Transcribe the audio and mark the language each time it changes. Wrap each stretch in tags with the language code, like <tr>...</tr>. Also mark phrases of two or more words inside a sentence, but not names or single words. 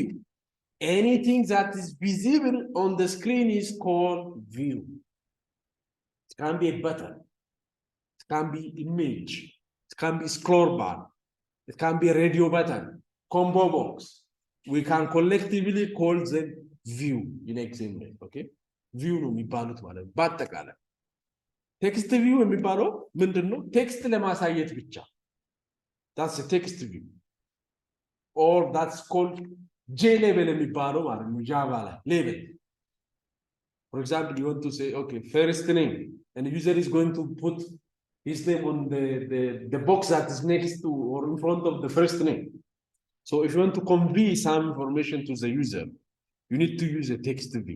<en>Anything that is visible on the screen is called view. It can be a button, it can be image, it can be scroll bar, it can be a radio button, combo box. We can collectively call them view in XML.</en> <am>Okay, view ነው የሚባሉት ማለት ነው። በአጠቃላይ</am> <en>text view</en> <am>የሚባለው ምንድነው? ቴክስት ለማሳየት ብቻ።</am> <en>That's a text view. Or that's called J level</en> <am>የሚባለው ማለት ነው። ጃቫ ላይ</am> <en>level. For example, you want to say, okay, first name, and the user is going to put his name on the box that is next to or in front of the first name. So if you want to convey some information to the user, you need to use a text view.</en>